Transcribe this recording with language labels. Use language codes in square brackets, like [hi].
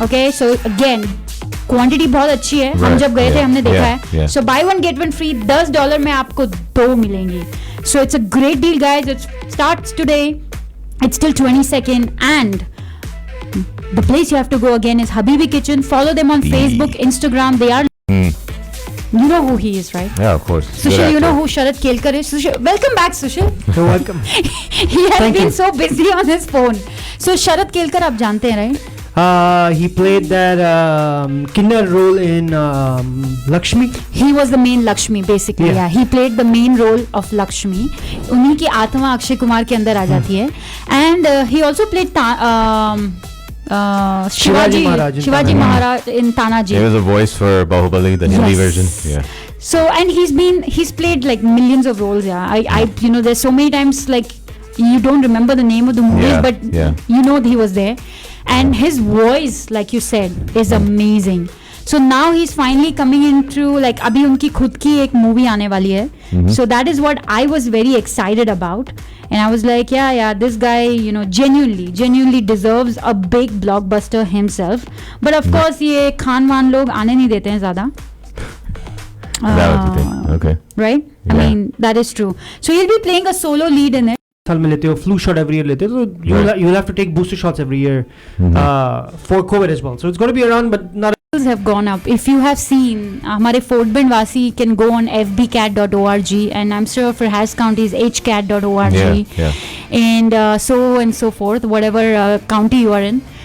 [en] Okay, so again [hi] quantity बहुत अच्छी है। हम जब गए थे हमने देखा है। [en] so buy one get one free, $10 [hi] में आपको 2 मिलेंगी। [en] So it's a great deal guys. It starts today, it's till 22nd, and the place you have to go again is Habibi kitchen. Follow them on Facebook, Instagram. They are you know who he is, right? Yeah, of course. Sushil, you know who Sharat Kelkar is? Sushil, welcome back, Sushil. You're welcome. He has been so busy on his phone. So Sharat Kelkar [hi] आप जानते हैं, [en] right? He played that Kinder role in Lakshmi. He was the main Lakshmi basically. Yeah, he played the main role of Lakshmi. [hi] उन्हीं की आत्मा अक्षय कुमार के अंदर आ जाती है. [en] And he also played Shivaji Maharaj in Tanaji. He was a voice for Bahubali, the Hindi version. Yeah. So and he's played like millions of roles. Yeah, I there's so many times like you don't remember the name of the movies, but you know he was there. And his voice, like you said, is amazing. So now he's finally coming into like [hi] अभी उनकी खुद की एक movie आने वाली है. [en] So that is what I was very excited about. And I was like, yeah, this guy, genuinely deserves a big blockbuster himself. But of course, [hi] ये खान-वान लोग आने नहीं देते हैं ज़्यादा. [en] Okay. Right? I mean, that is true. So he'll be playing a solo lead in it. [hi] साल में लेते हो, [en] flu shot every year [hi] लेते हो, तो [en] you'll have to take booster shots every year for COVID as well. So it's going to be around, but not. Have gone up. If you have seen, [hi] हमारे [en] Fort Bend वासी can go on fbcat.org, and I'm sure for Harris County is hcat.org, and so forth, whatever county you are in.